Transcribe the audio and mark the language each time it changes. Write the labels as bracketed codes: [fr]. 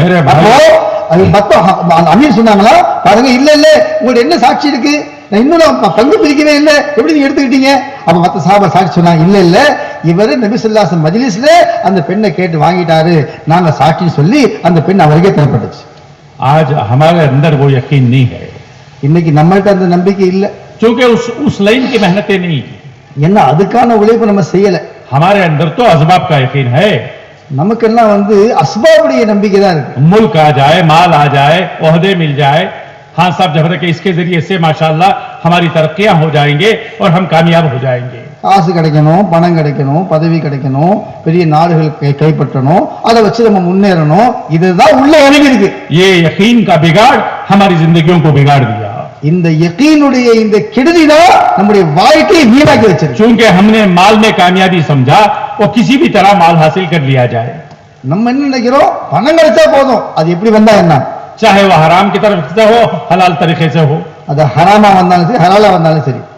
[ta] அப்போ அது அமீர் சொன்னாங்களா, பாருங்க, இல்ல இல்ல உங்களுக்கு என்ன சாட்சி இருக்கு, நான் இன்னும் பங்கு பிரிக்கவே இல்லை, எப்படி நீங்க எடுத்துக்கிட்டீங்க? அப்ப மத்த சஹாபா சாட்சி சொன்னாங்க, இல்ல இல்ல இவரு நபி ஸல்லல்லாஹு அலைஹி வஸல்லம் மஜ்லிஸ்ல அந்த பெண்ணை கேட்டு வாங்கிட்டாரு, நாங்க சாட்சி சொல்லி அந்த பெண் அவருக்கே தரப்பட்டுச்சு. [hi] आज हमारे अंदर वो यकीन नहीं है, [ta] இன்னைக்கு நம்மள்ட்ட அந்த நம்பிக்கை இல்ல. [hi] क्योंकि उस लाइन की मेहनतें नहीं, [ta] என்ன அதுக்கான உழைப்பு நம்ம செய்யல. [hi] हमारे अंदर तो असबाब का यकीन है. [ta] நமக்கெல்லாம் அஸ்பாபுடைய நம்பிக்கை தான் இருக்கு. [hi] मुल्क आ जाए, माल आ जाए, ओहदे मिल जाए, हाँ साहब जब तक इसके जरिए से माशाल्लाह हमारी तरक्कियां हो जाएंगे और हम कामयाब हो जाएंगे. [ta] காசு கிடைக்கணும், பணம் கிடைக்கணும், பதவி கிடைக்கணும், பெரிய நாடுகள் கைப்பற்றணும், அதை வச்சு நம்ம முன்னேறணும், இதுதான் உள்ள இறங்கி இருக்கு. [hi] ये यकीन का बिगाड़ हमारी जिंदगियों को बिगाड़ दिया. [ta] இந்த யகீனுடைய இந்த கெடுதி தான் நம்முடைய வாழ்க்கையை வீணாக்கி வச்சிருக்கு. [hi] चूंकि हमने माल में कामयाबी समझा, वो किसी भी तरह माल हासिल कर लिया जाए. [ta] நம்ம என்ன நினைக்கிறோம், பணம் கிடைச்சா போதும், அது எப்படி வந்தா என்ன, [hi] चाहे वह हराम की तरफ से हो, हलाल तरीके से हो. [ta] அது ஹராமா வந்தாலும் சரி, ஹலாலா வந்தாலும் சரி.